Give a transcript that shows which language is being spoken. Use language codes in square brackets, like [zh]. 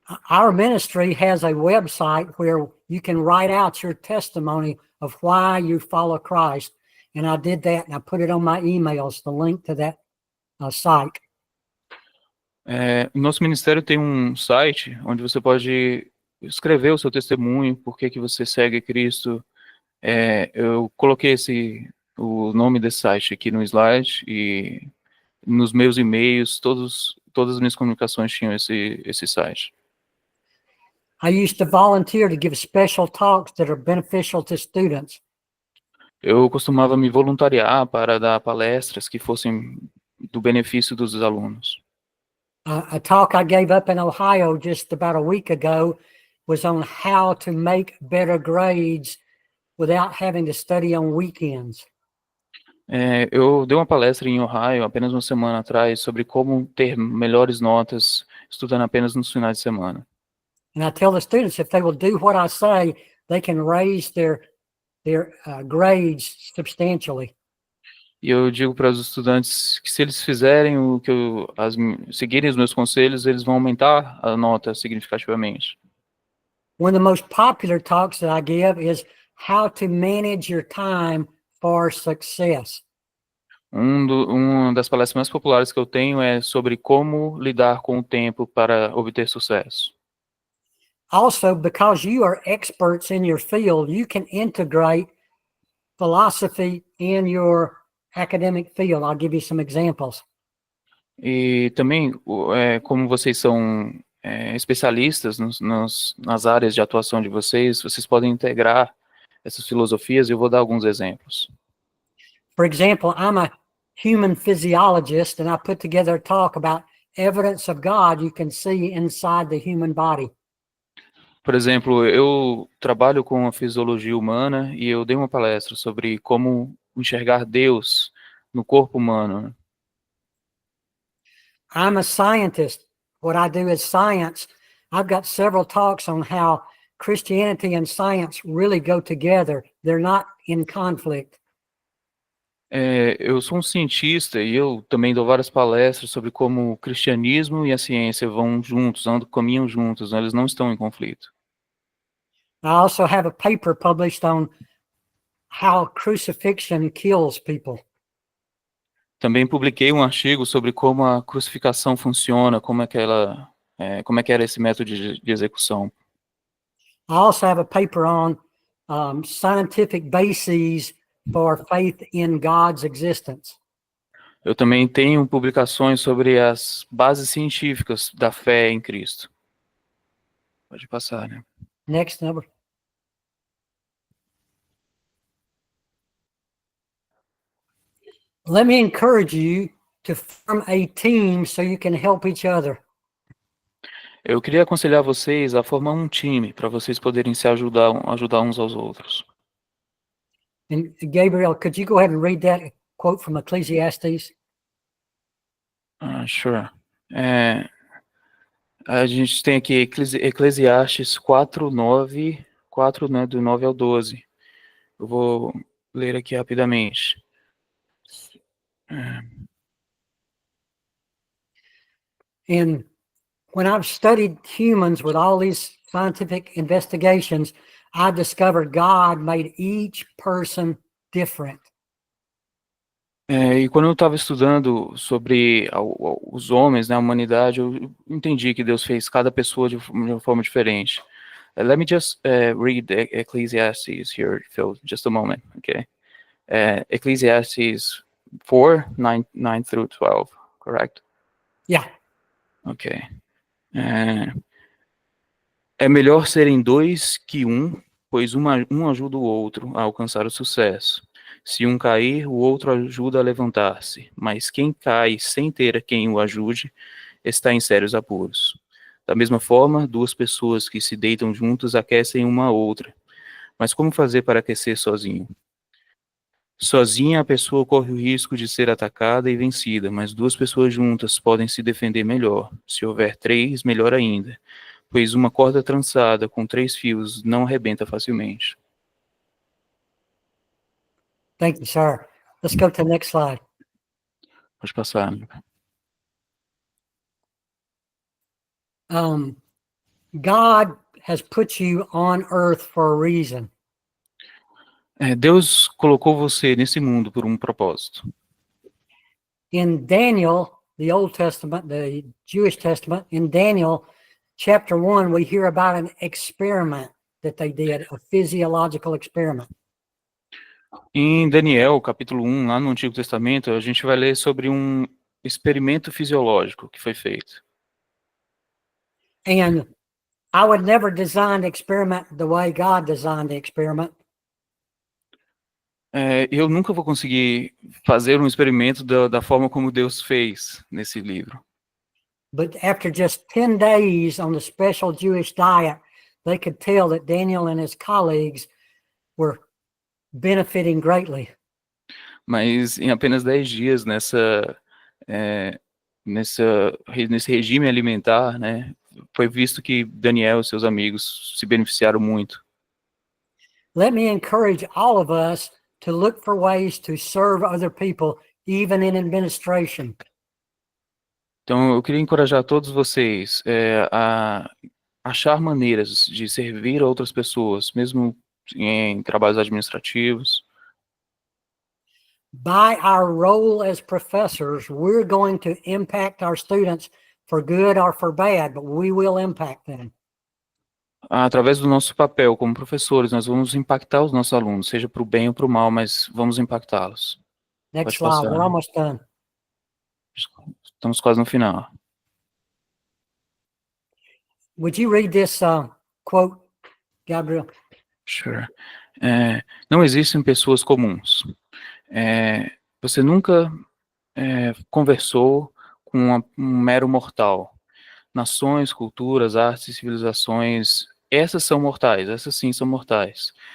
[en] Our ministry has a website where you can write out your testimony of why you follow Christ. And I did that, and I put it on my emails, the link to that site. [pt] Nosso ministério tem um site onde você pode escrever o seu testemunho, por que você segue Cristo. Eu coloquei o nome desse site aqui no slide, e nos meus e-mails, todas as minhas comunicações tinham esse site. [en] I used to volunteer to give special talks that are beneficial to students. [pt] Eu costumava me voluntariar para dar palestras que fossem do benefício dos alunos. [en] A talk I gave up in Ohio just about a week ago was on how to make better grades without having to study on weekends. [pt] Eu dei uma palestra em Ohio apenas uma semana atrás sobre como ter melhores notas estudando apenas nos finais de semana. [en] And I tell the students, if they will do what I say, they can raise their grades substantially. [pt] E eu digo para os estudantes que se eles fizerem seguirem os meus conselhos, eles vão aumentar a nota significativamente. [en] One of the most popular talks that I give is how to manage your time for success. [pt] Uma das palestras mais populares que eu tenho é sobre como lidar com o tempo para obter sucesso. [en] Also, because you are experts in your field, you can integrate philosophy in your academic field. I'll give you some examples. [pt] E também, como vocês são especialistas nas áreas de atuação de vocês podem integrar essas filosofias, e eu vou dar alguns exemplos. [en] For example, I'm a human physiologist, and I put together a talk about evidence of God you can see inside the human body. [pt] Por exemplo, eu trabalho com a fisiologia humana e eu dei uma palestra sobre como enxergar Deus no corpo humano, né? [en] I'm a scientist. What I do is science. I've got several talks on how Christianity and science really go together. They're not in conflict. [pt] Eu sou um cientista e eu também dou várias palestras sobre como o cristianismo e a ciência vão juntos, caminham juntos, né? Eles não estão em conflito. [en] I also have a paper published on how crucifixion kills people. [pt] Também publiquei um artigo sobre como a crucificação funciona, como é que era esse método de execução. [en] I also have a paper on scientific bases for faith in God's existence. [pt] Eu também tenho publicações sobre as bases científicas da fé em Cristo. Pode passar, né? [en] Next number. Let me encourage you to form a team so you can help each other. [pt] Eu queria aconselhar vocês a formar um time para vocês poderem se ajudar uns aos outros. [en] And Gabriel, could you go ahead and read that quote from Ecclesiastes? Sure. [pt] A gente tem aqui Eclesiastes 4:9, 4, né, do 9 ao 12. Eu vou ler aqui rapidamente. [en] And when I've studied humans with all these scientific investigations, I discovered God made each person different. [pt] E quando eu estava estudando sobre os homens, né, a humanidade, eu entendi que Deus fez cada pessoa de uma forma diferente. [en] Let me just read Ecclesiastes here, Phil, just a moment, okay? Ecclesiastes 4, 9 through 12, correct? Yeah. Ok. [pt] É melhor serem dois que um, pois um ajuda o outro a alcançar o sucesso. Se um cair, o outro ajuda a levantar-se, mas quem cai sem ter quem o ajude, está em sérios apuros. Da mesma forma, duas pessoas que se deitam juntas aquecem uma a outra. Mas como fazer para aquecer sozinho? Sozinha, a pessoa corre o risco de ser atacada e vencida, mas duas pessoas juntas podem se defender melhor. Se houver três, melhor ainda, pois uma corda trançada com 3 fios não arrebenta facilmente. [en] Thank you, sir. Let's go to the next slide. [pt] Pode passar. [en] God has put you on earth for a reason. [pt] Deus colocou você nesse mundo por um propósito. [en] In Daniel, the Old Testament, the Jewish Testament, in Daniel chapter 1, we hear about an experiment that they did, a physiological experiment. [pt] Em Daniel, capítulo 1, lá no Antigo Testamento, a gente vai ler sobre um experimento fisiológico que foi feito. [en] And I would never design the experiment the way God designed the experiment. [pt] Eu nunca vou conseguir fazer um experimento da forma como Deus fez nesse livro. [en] But after just 10 days on the special Jewish diet, they could tell that Daniel and his colleagues were benefiting greatly. [pt] Mas em apenas 10 dias nesse regime alimentar, né, foi visto que Daniel e seus amigos se beneficiaram muito. [en] Let me encourage all of us to look for ways to serve other people, even in administration. [pt] Então, eu queria encorajar todos vocês a achar maneiras de servir a outras pessoas, mesmo em trabalhos administrativos. [en] By our role as professors, we're going to impact our students for good or for bad, but we will impact them. [pt] Através do nosso papel como professores, nós vamos impactar os nossos alunos, seja para o bem ou para o mal, mas vamos impactá-los. [en] Next [pt] Pode [en] slide. [pt] passar. [en] We're almost done. [pt] Estamos quase no final. [en] Would you read this quote, Gabriel? Sure. [pt] Não existem pessoas comuns. Você nunca conversou com um mero mortal. Nações, culturas, artes e civilizações, essas são mortais, essas sim são mortais.